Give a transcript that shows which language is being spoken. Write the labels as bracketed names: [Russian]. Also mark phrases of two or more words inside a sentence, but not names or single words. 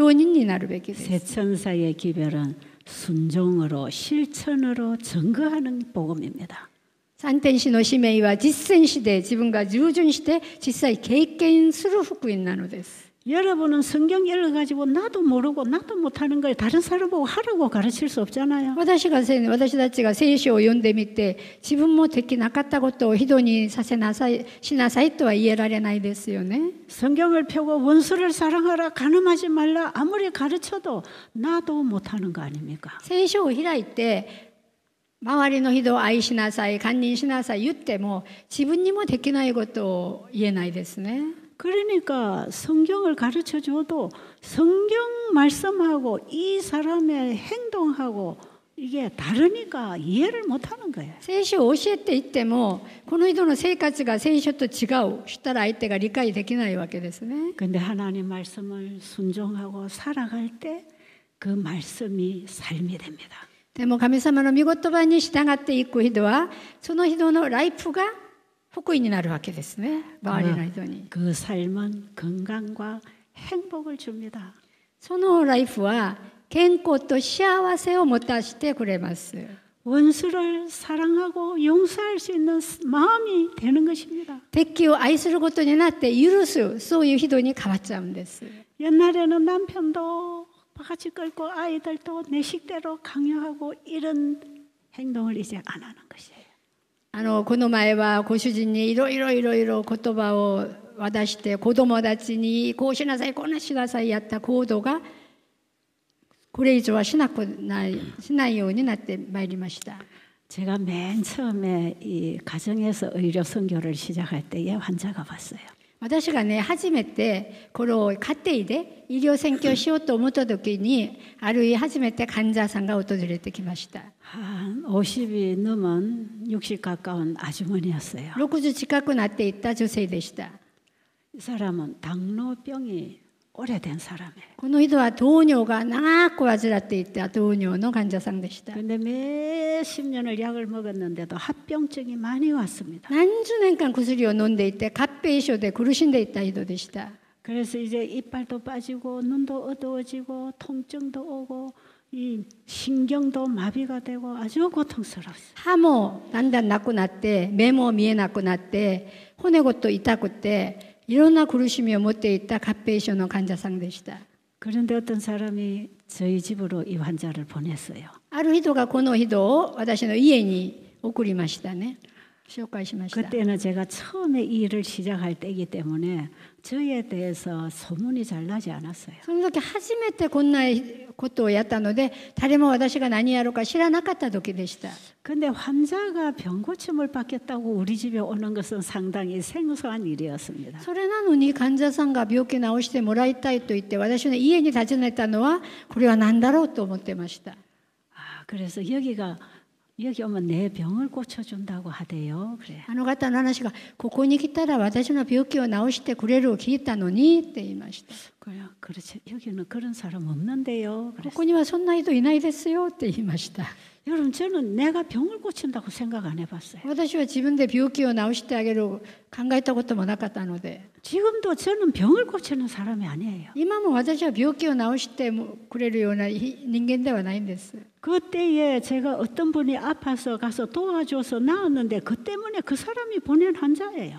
[Japanese] 証人になるべきです。 [Korean] 새 천사의 기별은 순종으로 실천으로 증거하는 복음입니다. [Japanese] 三天使の使命は実践して自分が従順して実際経験する福音なのです。 [Korean] 여러분은 성경 읽어가지고 나도 모르고 나도 못하는 걸 다른 사람 보고 하라고 가르칠 수 없잖아요. [Japanese] 私たちが聖書を読んでみて自分もできなかったことを人にしなさいとは言えられないですよね。 [Korean] 성경을 펴고 원수를 사랑하라 가늠하지 말라 아무리 가르쳐도 나도 못하는 거 아닙니까? [Japanese] 聖書を開いて周りの人を愛しなさい、堪忍しなさい言っても自分にもできないことを言えないですね。 [Korean] 그러니까 성경을 가르쳐 줘도 성경 말씀하고 이 사람의 행동하고 이게 다르니까 이해를 못하는 거예요. [Japanese] 聖書を教えていってもこの人の生活が聖書と違うしたら相手が理解できないわけですね。 [Korean] 근데 하나님 말씀을 순종하고 살아갈 때 그 말씀이 삶이 됩니다. [Japanese] でも神様の御言葉に従っていく人はその人のライフが福音になるわけですね。周りの人に。 [Korean] 그 삶은 건강과 행복을 줍니다. [Japanese] そのライフは健康と幸せをもたしてくれます。 [Korean] 원수를 사랑하고 용서할 수 있는 마음이 되는 것입니다. [Japanese] 敵を愛することになって許す、そういう人に変わっちゃうんです。 [Korean] 옛날에는 남편도 바가지 끌고 아이들도 내 식대로 강요하고 이런 행동을 이제 안 하는 것이에요. [Japanese] この前はご主人にいろいろ言葉を渡して子供たちにこうしなさいこうしなさいやった行動がこれ以上はしないようになってまいりました。 [Korean] 제가 맨 처음에 이 가정에서 의료 선교를 시작할 때에 환자가 왔어요. [Japanese] 私がね、初めてこの家庭で医療選挙をしようと思った時に、ある日初めて患者さんが訪れてきました。 [Korean] 한 50이 넘은 60 가까운 아주머니였어요. [Japanese] 60 近くなっていった女性でした。 [Korean] 이 사람은 당뇨병이 오래된 사람이에요. [Japanese] この人は糖尿が長く患っていた糖尿の患者さんでした。 [Korean] 근데 몇십 년을 약을 먹었는데도 합병증이 많이 왔습니다. [Japanese] 何十年間薬を飲んでいて合併症で苦しんでいた人でした。 [Korean] 그래서 이제 이빨도 빠지고 눈도 어두워지고 통증도 오고 이 신경도 마비가 되고 아주 고통스러웠어요. [Japanese] 歯もだんだんなくなって目も見えなくなって骨ごと痛くていろんな苦しみを持っていた合併症の患者さんでした。 [Korean] 그런데 어떤 사람이 저희 집으로 이 환자를 보냈어요. [Japanese] ある人がこの人を私の家に送りましたね。紹介しました。 [Korean] 그때는 제가 처음에 이 일을 시작할 때이기 때문에 저에 대해서 소문이 잘 나지 않았어요. [Japanese] その時初めてこんなことをやったので誰も私が何やろうか知らなかった時でした。 [Korean] 근데 환자가 병고침을 받겠다고 우리 집에 오는 것은 상당히 생소한 일이었습니다. [Japanese] それなのに患者さんが病気治してもらいたいと言って私の家に訪ねたのはこれは何だろうと思ってました。 [Korean] 그래서 여기 오면 내 병을 고쳐준다고 하대요. 그래. [Japanese] あの方の話がここに来たら私の病気を治してくれるを聞いたのにって言いました。 [Korean] 그래요. 그렇지. 여기는 그런 사람 없는데요. [Japanese] ここにはそんな人いないですよって言いました。 [Korean] 여러분 저는 내가 병을 고친다고 생각 안 해봤어요. [Japanese] 私は自分で病気を治してあげる考えたこともなかったので [Korean] 지금도 저는 병을 고치는 사람이 아니에요. [Japanese] 今も私は病気を治してくれるような人間ではないんです。 [Korean] 그때에 제가 어떤 분이 아파서 가서 도와줘서 나았는데 그 때문에 그 사람이 보낸 환자예요.